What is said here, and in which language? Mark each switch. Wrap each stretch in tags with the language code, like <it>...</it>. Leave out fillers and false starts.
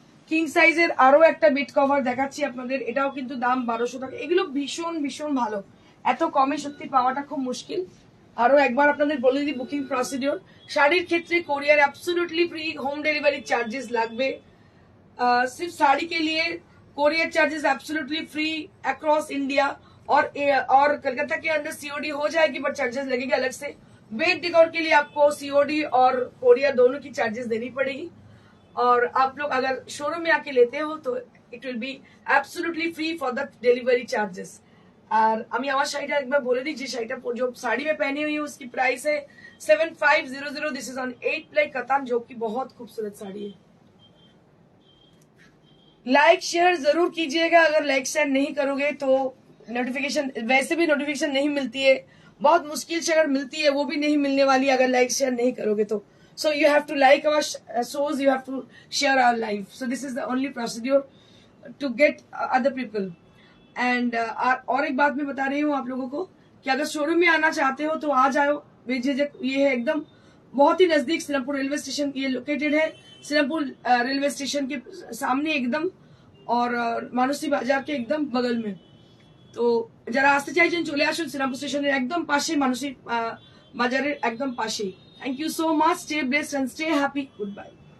<bn>King সাইজের আরো একটা বেড কভার দেখাচ্ছি আপনাদের, এটাও কিন্তু দাম 1200 টাকা। এগুলো ভীষণ ভীষণ ভালো, এত কমে সত্যি পাওয়াটা খুব মুশকিল। আরো একবার আপনাদের বলে দিই বুকিং প্রসিডিওর। শাড়ির ক্ষেত্রে কোরিয়ার অ্যাবসোলুটলি ফ্রি, হোম ডেলিভারি চার্जेस লাগবে।</bn> <hi>सिर्फ साड़ी के लिए courier charges absolutely free across India, और कलकत्ता के अंदर सीओडी हो जाएगी, बट चार्जेस लगेगा अलग से। बेड डेकोर के लिए आपको सीओडी और कोरियर दोनों की चार्जेस देनी पड़ेगी। और आप लोग अगर शोरूम में आके लेते हो तो</hi> <en>It will be absolutely free for the delivery charges.</en> <hi>और</hi> <bn>আমি আমার শাড়িটা একবার বলে দিই, যে শাড়িটা</bn> <hi>जो साड़ी में पहनी हुई है उसकी प्राइस है 7500।</hi> <en>this is on 8 ply कतान,</en> <hi>जो कि बहुत खूबसूरत साड़ी है। लाइक शेयर जरूर कीजिएगा। अगर लाइक शेयर नहीं करोगे तो नोटिफिकेशन, वैसे भी नोटिफिकेशन नहीं मिलती है, बहुत मुश्किल से अगर मिलती है वो भी नहीं मिलने वाली अगर लाइक शेयर नहीं करोगे तो।</hi> <en>So you have to like our shows, you have to share our life. So this is the only procedure to get other people.</en> <hi>And और एक बात मैं बता रही हूँ आप लोगों को कि अगर शोरूम में आना चाहते हो तो आ जाओ बेझिझक। ये है एकदम बहुत ही नजदीक सीरमपुर रेलवे स्टेशन, ये लोकेटेड है सीरमपुर रेलवे स्टेशन के सामने एकदम, और मानुषी बाजार के एकदम बगल में।</hi> <bn>তো যারা আসতে চাইছেন চলে আসুন শ্রীরামপুর স্টেশনের একদম পাশে, মানসী বাজারের একদম পাশেই।</bn> <en>Thank you so much, stay blessed and stay happy, goodbye.</en>